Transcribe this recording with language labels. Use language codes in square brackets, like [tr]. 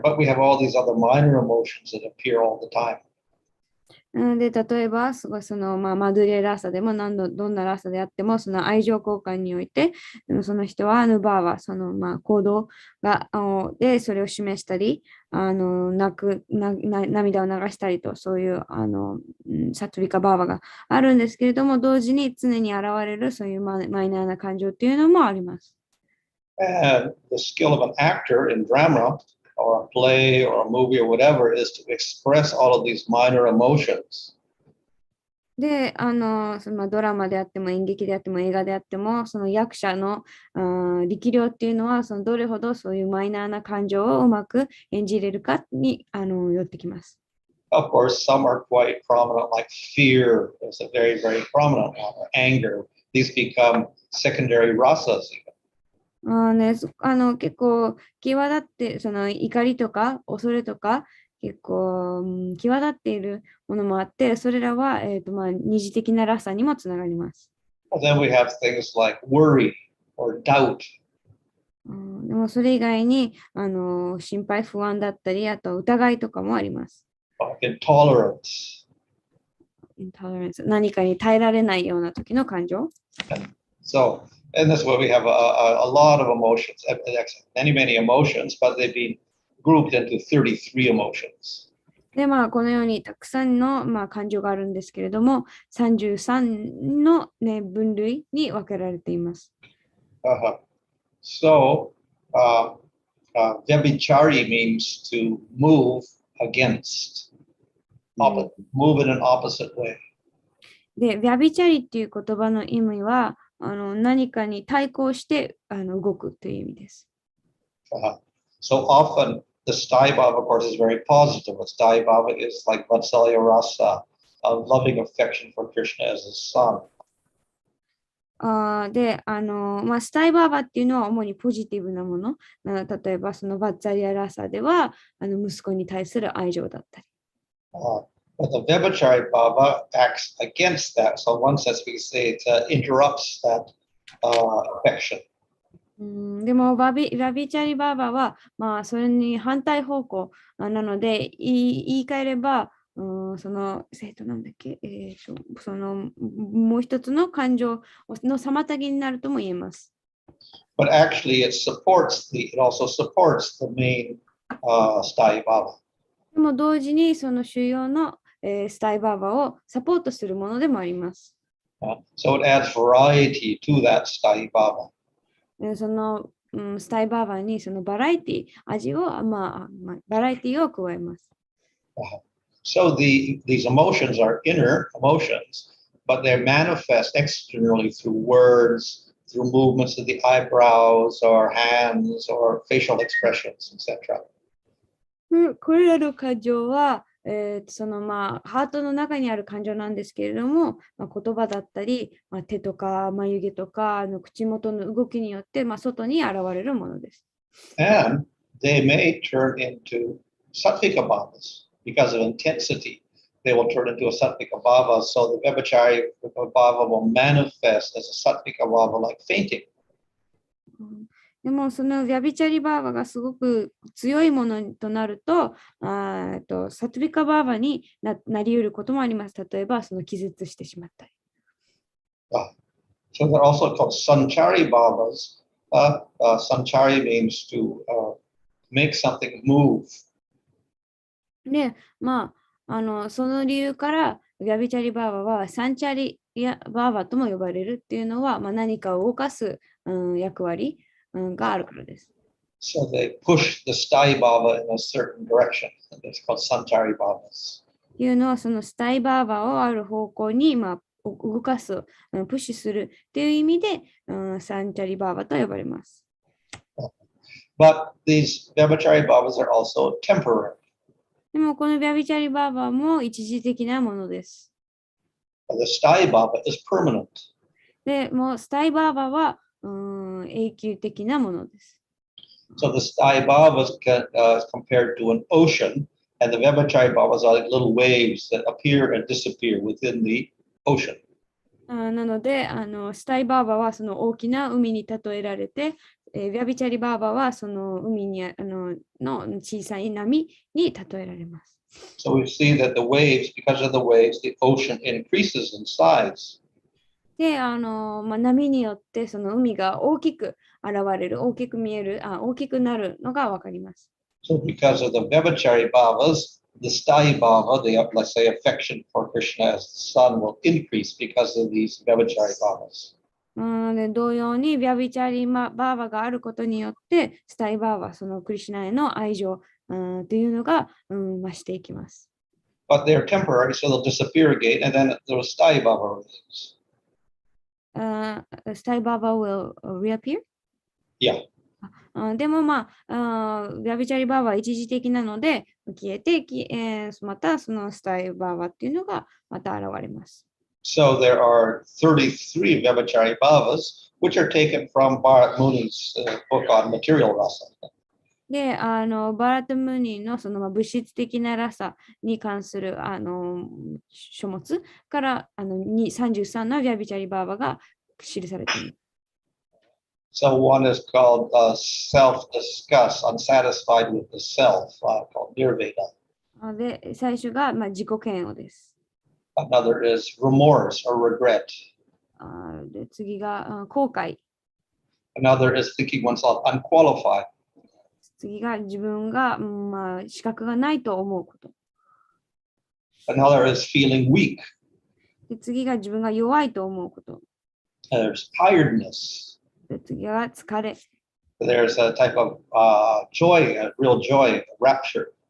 [en] But we have all these other minor emotions that appear all the time. [ja] で、例えば、すごいマドゥレラーサでもどんなラーサであっても、その愛情交換において、その人はアヌバーは、行動でそれを示したり、涙を流したりと、そういうサトビカバーバがあるんですけれども、同時に常に現れるそういうマイナーな感情っていうのもあります。 [en] And the skill of an actor in drama or a play or a movie or whatever is to express all of these minor emotions. [ja] で、ドラマであっても演劇であっても映画であっても、その役者の力量っていうのは、どれほどそういうマイナーな感情をうまく演じれるかによってきます。 [en] Of course, some are quite prominent, like fear is a very, very prominent one, or anger. These become secondary rasas even. [ja] 結構際立って、その怒りとか恐れとか、結構、際立っているものもあって、それらは、二次的なラサにもつながります。 [en] Then we have things like worry or doubt. [ja] でもそれ以外に心配、不安だったり、あと疑いとかもあります。 [en] Intolerance. [ja] 何かに耐えられないような時の感情。 [en] So, in this way, we have a lot of emotions, many emotions, but they've been grouped into 33 emotions. [ja] で、このようにたくさんの、感情があるんですけれども、33の、分類に分けられています。 [en] So, vyabhichari means to move against, move in an opposite way. [ja] で、ヴィャビチャリっていう言葉の意味は、何かに対抗して動くという意味です。 [en] So often, the Sthai Bhava, of course, is very positive. The Sthai Bhava is like Vatsalya Rasa, a loving affection for Krishna as his son. [ja] で、スタイバーバっていうのは主にポジティブなもの。例えば、そのバッツァリアラサでは、息子に対する愛情だったり。 [en] But the Vyabhichari Bhava acts against that. So in one sense, we say it interrupts that affection. [ja] でも、ラビチャリバーバは、それに反対方向なので、言い換えれば、なんだっけ、もう一つの感情の妨げになるとも言えます。 [en] But actually, it also supports the main Sthai Bhava. [ja] でも同時にその主要の、スタイバーバをサポートするものでもあります。 [en] So it adds variety to that Sthai Bhava. [ja] その、スタイバーバにそのバラエティ、バラエティを加えます。 [en] So these emotions are inner emotions, but they're manifest externally through words, through movements of the eyebrows or hands or facial expressions, etc. [ja] これらの感情はそのハートの中にある感情なんですけれども、言葉だったり、手とか眉毛とか口元の動きによって、外に現れるものです。 [en] And they may turn into sattvika bhavas because of intensity. They will turn into a sattvika bhava. So the Vyabhachari bhava will manifest as a sattvika bhava like fainting. [ja] でもそのヴィビチャリバーバがすごく強いものとなると、サトゥビカバーバになり得ることもあります。例えばその気絶してしまったり。 [en] So they're also called sanchari bhavas. Sanchari means to make something move. [ja] で、その理由から、ヴィビチャリバーバはサンチャリバーバとも呼ばれるっていうのは、何かを動かす、役割、があるからです。 [en] So they push the sthai bhava in a certain direction. It's called sanchari bhavas. [ja] っていうのは、そのスタイバーバをある方向に、動かす、プッシュするっていう意味で、サンチャリバーバと呼ばれます。 [en] But these Vyabhachari bhavas are also temporary. [ja] でもこのヴィビチャリバーバも一時的なものです。 [en] The sthai bhava is permanent. [ja] でもうスタイバーバは永久的なものです。 [en] So the sthai bhava is compared to an ocean, and the Vyabhachari bhavas are like little waves that appear and disappear within the ocean. [ja] なのでスタイバーバはその大きな海に例えられて、ヴィビチャリバーバはその海にの小さい波に例えられます。 [en] So we see that the waves, because of the waves, the ocean increases in size. [ja] で、波によってその海が大きく現れる、大きく見える、大きくなるのがわかります。 [en] So because of the Vyabhachari bhavas, the sthai bhava, the, let's say, affection for Krishna as the son will increase because of these Vyabhachari bhavas. [ja] で同様に、ヴィビチャリバーバがあることによって、スタイバーバ、そのクリシュナへの愛情というのが、増していきます。 [en] But they're temporary, so they'll disappear again, and then the sthai bhava remains. スタイバーバ will reappear? Yeah. [ja] でもヴィビチャリバーバは一時的なので、消えて、またそのスタイバーバっていうのがまた現れます。 [en] So there are 33 Vyabhachari bhavas, which are taken from Bharat Muni's book on material rasa. [ja] で、バラトムニのその物質的なラサに関する書物から33のヴィビチャリバーバが記されています。 [en] So one is called self-disgust, unsatisfied with the self, called nirvana. [ja] で、最初が自己嫌悪です。 [en] Another is remorse or regret. [ja] で、次が後悔。 [en] Another is thinking oneself unqualified. [ja] 次が自分が、資格がないと思うこと。 [en] Another is feeling weak. [ja] で、次が自分が弱いと思うこと。 [en] There's tiredness. [ja] で、次は疲れ。 [en] There's a type of joy, a real joy, rapture.